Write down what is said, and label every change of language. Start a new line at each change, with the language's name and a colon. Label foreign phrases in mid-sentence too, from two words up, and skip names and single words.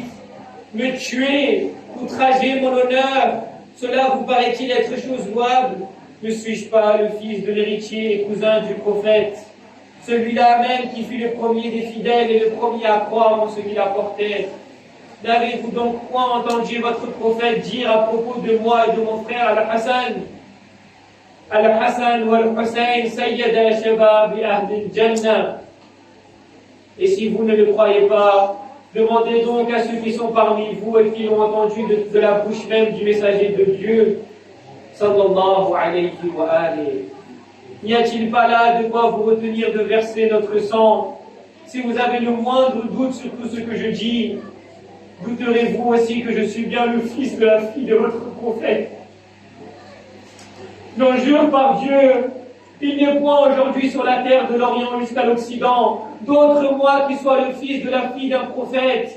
French: Me tuer, outrager mon honneur, cela vous paraît-il être chose louable? Ne suis-je pas le fils de l'héritier et cousin du prophète, celui-là même qui fut le premier des fidèles et le premier à croire en ce qu'il apportait? N'avez-vous donc point entendu votre prophète dire à propos de moi et de mon frère Al-Hassan,
Arabic: الحسن والحسين سيدا شباب أهل الجنة?
French: Et si vous ne le croyez pas, demandez donc à ceux qui sont parmi vous et qui l'ont entendu de la bouche même du messager de Dieu,
Arabic: صلى الله عليه وآله.
French: N'y a-t-il pas là de quoi vous retenir de verser notre sang? Si vous avez le moindre doute sur tout ce que je dis, douterez-vous aussi que je suis bien le fils de la fille de votre prophète? J'en jure par Dieu, il n'y a point aujourd'hui sur la terre de l'Orient jusqu'à l'Occident d'autre moi qui soit le fils de la fille d'un prophète.